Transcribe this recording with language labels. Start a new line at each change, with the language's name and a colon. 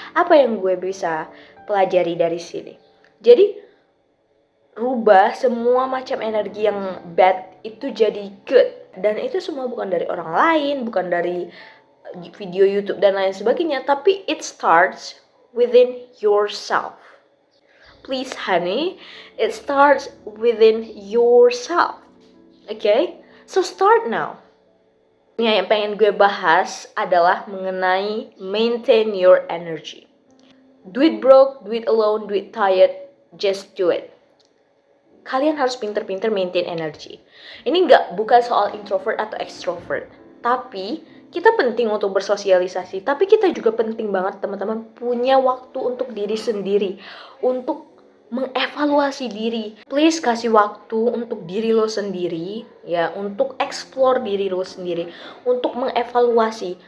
Indonesian: Apa yang gue bisa pelajari dari sini? Jadi rubah semua macam energi yang bad itu jadi good. Dan itu semua bukan dari orang lain, bukan dari video YouTube dan lain sebagainya, tapi
English: it starts within yourself. Please honey, it starts within yourself. Okay? So start now.
Indonesian: Yang pengen gue bahas adalah mengenai
English: maintain your energy. Do it broke, do it alone, do it tired, just do it.
Indonesian: Kalian harus pinter-pinter maintain energy. Ini bukan soal introvert atau extrovert, tapi kita penting untuk bersosialisasi, tapi kita juga penting banget teman-teman punya waktu untuk diri sendiri, untuk mengevaluasi diri. Please kasih waktu untuk diri lo sendiri, ya, untuk explore diri lo sendiri, untuk mengevaluasi.